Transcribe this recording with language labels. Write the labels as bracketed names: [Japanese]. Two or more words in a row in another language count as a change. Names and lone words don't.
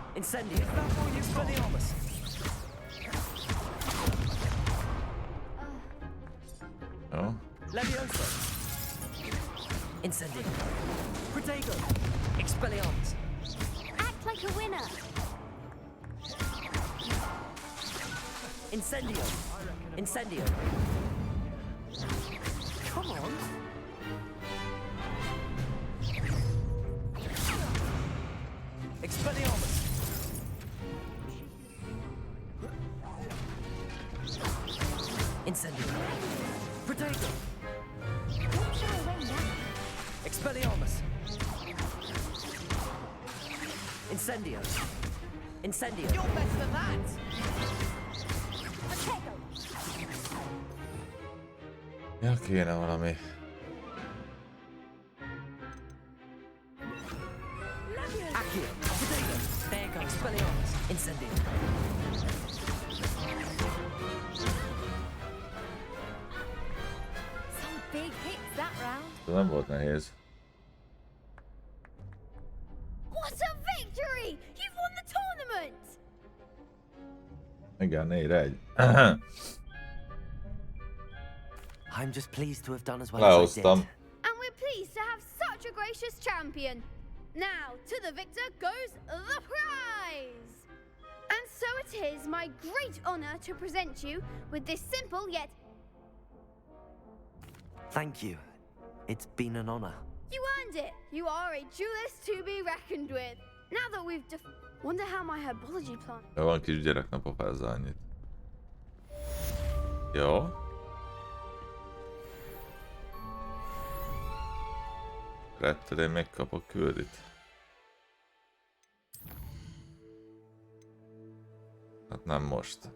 [English] Incendio. Expelliarmus. Jó. Levioso. Incendio. Protego. Expelliarmus. Act like a winner. Incendio. Incendio. Come on. Expelliarmus. Incendio. Protego. Don't shy away now. Expelliarmus. Incendio. Incendio. You're better than that! Protego. [Hungarian] Ja, kéne valami. [English] Accio. Protego. There you go. Expelliarmus. Incendio. Some big hits that round. [Hungarian] Ez nem volt nehéz. [English] What a victory! You've won the tournament! [Hungarian] Igen, 4-1. [English] I'm just pleased to have done as well as I did. Lehoztam. And we're pleased to have such a gracious champion. Now, to the victor goes the prize! And so it is my great honor to present you with this simple yet... Thank you. It's been an honor. You earned it! You are a duelist to be reckoned with. Now that we've wonder how my herbology plant... [Hungarian] Jó, van kisgyerek, ne pofázza annyit. Jó. Retted, én megkapok küldit. Hát nem most.